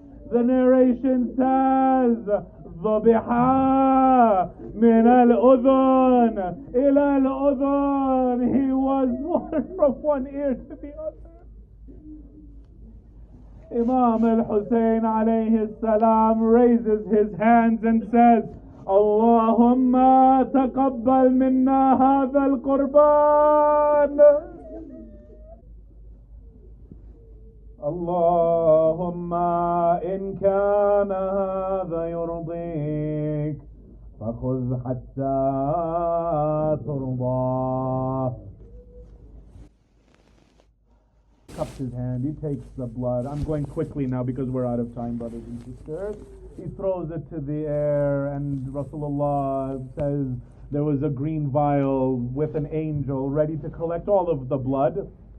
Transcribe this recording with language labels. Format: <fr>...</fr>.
<en>The narration says,</en> <ar>ضبحا من الأذن إلى الأذن.</ar> <en>He was watered from one ear to the other. Imam al-Hussein alayhi salam raises his hands and says,</en> <ar>Allahumma taqabbal minna hadha al-qurban. اللهم إن كان هذا يرضيك فخذ حتى ترضى.</ar> <en>Cups his hand, he takes the blood. I'm going quickly now because we're out of time, brothers and sisters. He throws it to the air, and Rasulullah says there was a green vial with an angel ready to collect all of the blood.</en>